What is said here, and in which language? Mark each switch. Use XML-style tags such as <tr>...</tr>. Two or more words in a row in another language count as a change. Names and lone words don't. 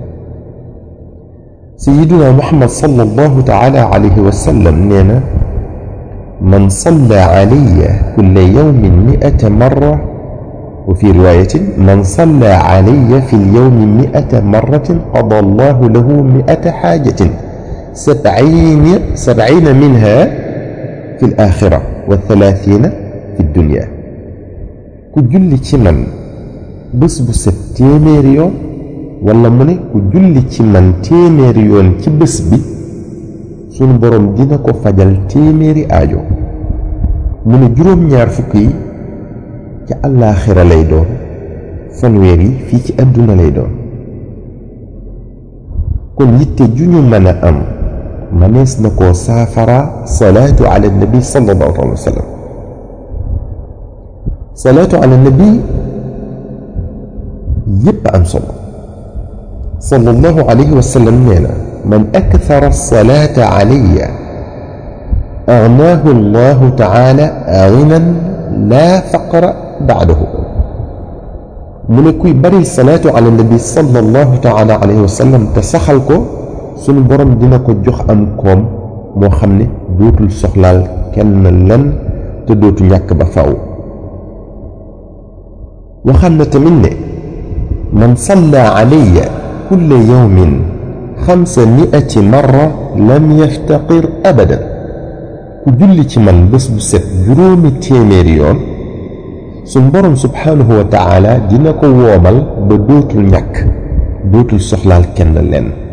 <ar>سيدنا محمد صلى الله تعالى عليه وسلم نينا من صلى علي كل يوم 100 مرة، وفي رواية من صلى علي في اليوم 100 مرة قضى الله له 100 حاجة 70 منها في الآخرة و30 في الدنيا.</ar> <wo>كجل من بس تيميريو walla mu ne ku julli ci man téeméeri yoon ci bés bi sunu boroom dina ko fajal téeméeri aajo. mu ne juróom-ñaar fukk yi ca àllaaxira lay doon, fanweer yi fii ci àdduna lay doon. kon yitte ju ñu mën a am manees na koo saafara</wo> <ar>صلاة على النبي صلى الله عليه وسلم. صلاة على النبي</ar> <wo>yépp am solo.</wo> <ar>صلى الله عليه وسلم نينا من أكثر الصلاة علي أغناه الله تعالى غنى لا فقر بعده.</ar> <wo>mu ne kuy bari</wo> <ar>صلاة على النبي صلى الله تعالى عليه وسلم</ar> <wo>te saxal ko sunu borom dina ko jox am koom moo xam ne dootul soxlaal kenn len te dootu ñàkk ba faw waxam na tamit ne</wo> <ar>من صلى علي كل يوم 500 مرة لم يفتقر أبدا</ar> <wo>ku julli ci man bés bu set juróomi téeméeri yoon suñ borom</wo> <ar>سبحانه وتعالى</ar> <wo>dina ko woomal ba dootul ñàkk dootul soxlaal kenn leen</wo>